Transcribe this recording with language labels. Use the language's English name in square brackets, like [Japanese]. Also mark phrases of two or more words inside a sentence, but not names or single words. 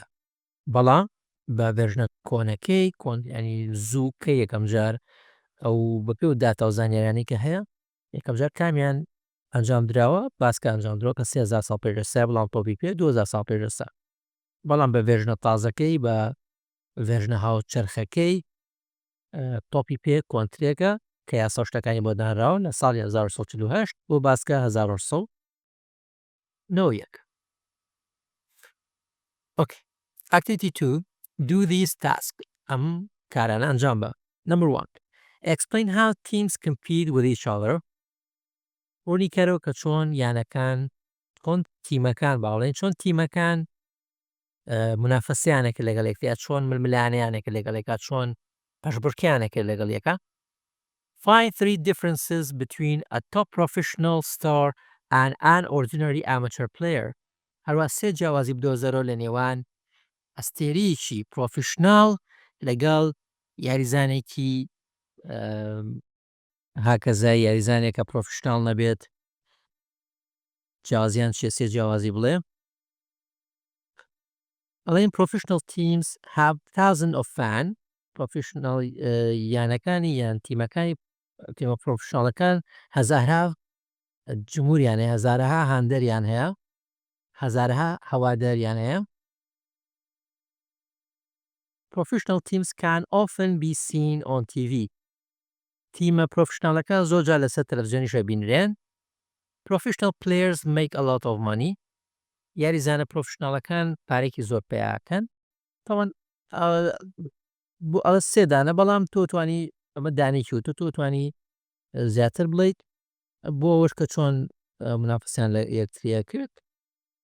[Central Kurdish] بەڵام بە ڤێرژنە کۆنەکەی ینی زوو کە یەکەم جار ئەو بەپێ و داتا و زانیاریانەی کە هەیە یەکەم جار کامیان ئەنجام درراوە باسکە ئەنجام درەوە کە 3000 ساڵ پێشەستا بەڵام تۆپی پێ 2000 ساڵ پێشەستا. بەڵام بە ڤێرژنە تازەکەی بە ڤێرژنە هاوچەرخەکەی تۆپی پێ کۆنترێکە کە یاسا شتەکانی بۆ دانراوە لە ساڵی 1948 بۆ باسکە 1991. [English] Okay. Activity 2. Do these tasks. [Central Kurdish] ئەم کارانە ئەنجام بە. [English] Number 1. Explain how teams compete with each other. [Central Kurdish] ڕوونی کەرەوە کە چۆن یانەکان چۆن تیمەکان باوڵێن چۆن تیمەکان منافەسیانێکە لەگەڵ یەکتریا چۆن ململانەیانێکە لەگەڵ یەکا چۆن پەشبڕکیانێکە لەگەڵ یەکە. [English] Find 3 differences between a top professional star and an ordinary amateur player. [Central Kurdish] هەروە 3 جیاوازی بدۆزەرەوە لە نێوان ئەستێرەیەکی پرۆفشناڵ لەگەڵ یاریزانێکی هاکەزای یاریزانێکە پرۆفشناڵ نەبێت. جیاوازیان چیە 3 جیاوازی بڵێ؟ ئەڵێن [English] professional teams have thousands of fans. [Central Kurdish] professional یانەکانی یان تیمەکانی تیمە پرۆفشناڵەکان هەزارها جمهوریان هەیە هەزارها هاندەریان هەیە هەزارها هەواداریان هەیە. [English] Professional teams can often be seen on TV. [Central Kurdish] تیمە پرۆفشناڵەکان زۆرجار لەسەر تەلەڤیزیۆنیشە بینرێن. [English] Professional players make a lot of money. [Central Kurdish] یاریزانە پرۆفشناڵەکان پارێکی زۆر پێیاکەن. تاوان ئەوە 3 دانە بەڵام تۆ توانی ئەمە دانێکی و تۆ توانی زیاتر بڵیت بۆ ئەوەش کە چۆن منافەسیان لە یەکتریا کرد.